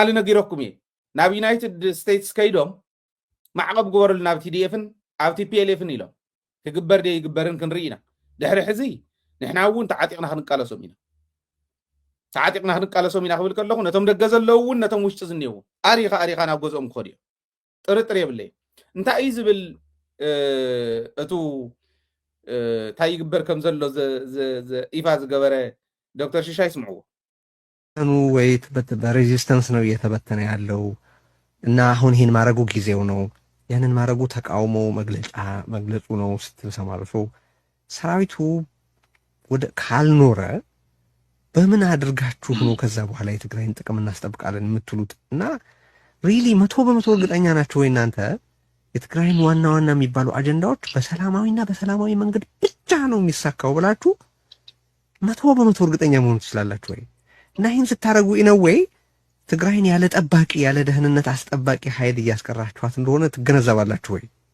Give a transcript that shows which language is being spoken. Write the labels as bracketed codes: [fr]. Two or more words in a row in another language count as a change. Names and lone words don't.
[ti] ነጊረኩም እየ ናብ ዩናይትድ ስቴትስ ከይዶም ማዕቐብ ግበረሉ ናብ ቲዲኤፍን ኣብ ቲፒኤልኤፍን ኢሎም ክግበር ደ ይግበርን ክንርኢ ኢና ድሕሪ ሕዚ ንሕና እውን ተዓጢቕና ክንቃለሶም ኢና ተዓጢቕና ክንቃለሶም ኢና ክብል ከለኹ ነቶም ደገ ዘለዉ እውን ነቶም ውሽጢ ዝኒአው ኣሪኻ ናብ ገዝኦም ክኸዱ እዮም ጥርጥር የብለይ እንታይ እዩ ዝብል እቱ እንታይ ይግበር ከም ዘሎ ይፋ ዝገበረ ዶክተር ሽሻይ ስምዕዎ [am] ወይት በሬዚስተንስ ነው እየተበተነ ያለው እና አሁን ይሄን ማድረጉ ጊዜው ነው ያንን ማድረጉ ተቃውሞ መግለጹ ነው ስትል ሰማልሶ ሰራዊቱ ወደ ካልኖረ በምን አድርጋችሁ ነው ከዛ በኋላ የትግራይን ጥቅም እናስጠብቃለን የምትሉት እና ሪሊ 100% እርግጠኛ ናችሁ ወይ እናንተ የትግራይን ዋና የሚባሉ አጀንዳዎች በሰላማዊ መንገድ ብቻ ነው የሚሳካው ብላችሁ 100% እርግጠኛ መሆን ትችላላችሁ ወይ እና ይህን ስታረጉ ወይ ትግራይን ያለ ጠባቂ ያለ ደህንነት አስጠባቂ ኃይል እያስቀራችኋት እንደሆነ ትገነዘባላችሁ ወይ